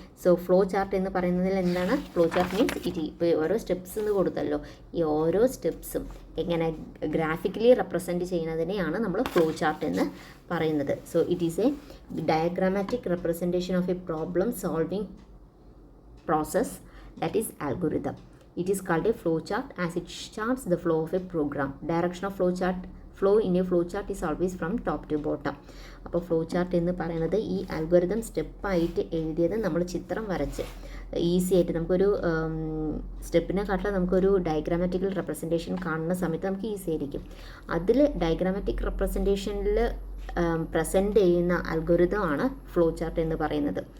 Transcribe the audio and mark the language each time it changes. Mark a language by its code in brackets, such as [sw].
[ml] So flow chart എന്ന് പറയുന്നതിൽ എന്താണ്? ഫ്ലോ ചാർട്ട് മീൻസ് ഇപ്പോൾ ഓരോ സ്റ്റെപ്സ് എന്ന് കൊടുത്തല്ലോ, ഈ ഓരോ സ്റ്റെപ്സും എങ്ങനെ ഗ്രാഫിക്കലി റെപ്രസെൻറ്റ് ചെയ്യുന്നതിനെയാണ് നമ്മൾ ഫ്ലോ ചാർട്ട് എന്ന് പറയുന്നത്. [en] So it is a diagrammatic representation of a problem solving process, that is algorithm. It is called a flow chart as it charts the flow of a program. Direction of flow in a flow chart is always from top to bottom. [ml] അപ്പോൾ flow chart എന്ന് പറയുന്നത് ഈ algorithm സ്റ്റെപ്പായിട്ട് എഴുതിയത് നമ്മൾ ചിത്രം വരച്ച് easy ആയിട്ട് നമുക്കൊരു സ്റ്റെപ്പിനെക്കാട്ടിലും നമുക്കൊരു ഡയഗ്രാമാറ്റിക്കൽ റെപ്രസെൻറ്റേഷൻ കാണുന്ന സമയത്ത് നമുക്ക് ഈസി ആയിരിക്കും. അതിൽ ഡയഗ്രാമാറ്റിക് റെപ്രസെൻറ്റേഷനിൽ പ്രസൻറ്റ് ചെയ്യുന്ന അൽഗോരിതമാണ് ഫ്ലോ ചാർട്ട് എന്ന് പറയുന്നത്.